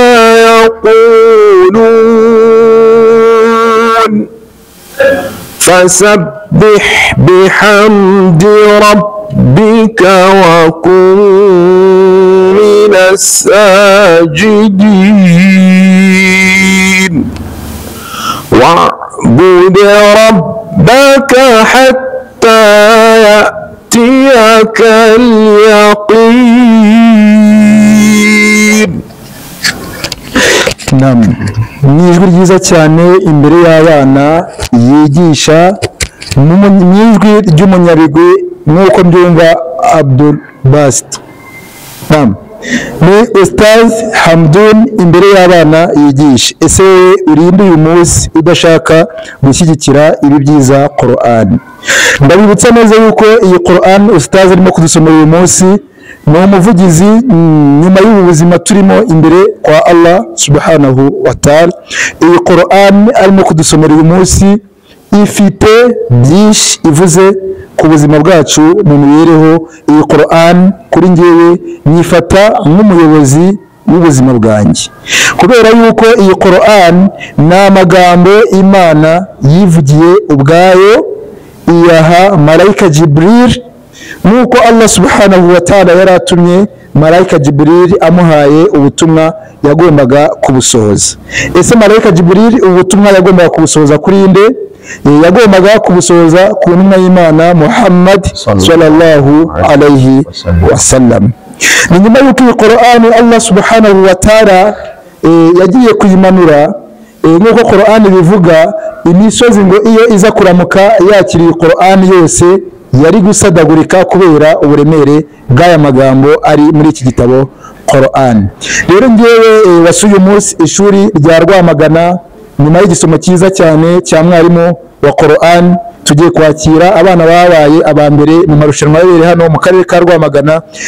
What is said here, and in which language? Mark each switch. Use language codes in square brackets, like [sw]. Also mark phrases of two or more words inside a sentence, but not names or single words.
[ar] يقولون فسبح بحمد ربك وكن من الساجدين واعبد ربك حتى يأتيك اليقين. [rw] Naam, ni ijwi ryiza cyane imbere y'abana yigisha mu ijwi ry'umunyabigwi nk'uko mbyumva Abdul Basit. Naam, ni Ustaz Hamdun imbere y'abana yigisha. Ese wowe urinde uyu munsi udashaka gushyigikira ibi byiza Qur'an? Ndabibutsa neza yuko iyi Qur'an Ustaz arimo kudusomera uyu munsi ni umuvugizi nyuma y'ubu buzima turimo imbere kwa Allah [ar] سبحانه وتعالى. [rw] Iyi Qur'an arimo kudusomera uyu munsi ifite byinshi ivuze ku buzima bwacu mu mibereho. Iyi Qur'an kuri njyewe nyifata nk'umuyobozi w'ubuzima bwanjye, kubera yuko iyi Qur'an ni amagambo Imana yivugiye ubwayo iyaha Malaika Jibril, nuko Allah [ar] سبحانه وتعالى [rw] yaratumye Malaika Jibril amuhaye ubutumwa yagombaga kubusohoza. Ese Malaika Jibril ubutumwa yagombaga kubusohoza kuri nde? Yagombaga kubusohoza ku ntumwa y'Imana Muhammad [ar] صلى الله عليه وسلم. [rw] Ni nyuma y'uko iyi Qur'an Allah [ar] سبحانه وتعالى [rw] yagiye kuyimanura, nk'uko Qur'an bivuga, imisozi ngo iyo iza kuramuka yakiriye Qur'an yose yari gusadagurika kubera uburemere bw'aya magambo ari muri iki gitabo Qur'an. Rero ngewe wasuye umunsi ishuri rya Rwamagana nyuma y'igisomo cyiza cyane cya mwarimu wa Qur'an, tugiye kwakira abana babaye aba mbere mu marushanwa yabereye hano mu karere ka Rwamagana.